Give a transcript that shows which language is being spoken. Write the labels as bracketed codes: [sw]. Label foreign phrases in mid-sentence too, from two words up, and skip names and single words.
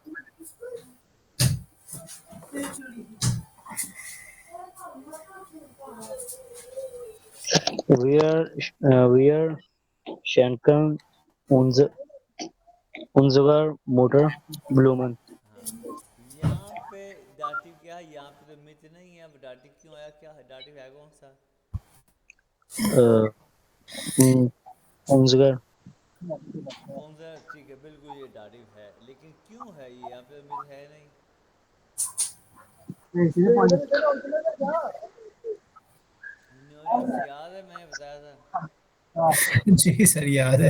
[de] Wir schenken uns, unserer Mutter Blumen. [hi] हाँ, यहाँ पे डाटिव क्या है, यहाँ पे तो मिथ नहीं है, अब डाटिव क्यों आया, क्या है डाटिव है कौन सा? [de] Äh, unserer, [hi] कौन सा, ठीक है, बिल्कुल ये डाटिव है, लेकिन क्यों है ये, यहाँ पे तो मिथ है नहीं। न्यूरिस याद है, मैंने बताया था। जी सर याद है।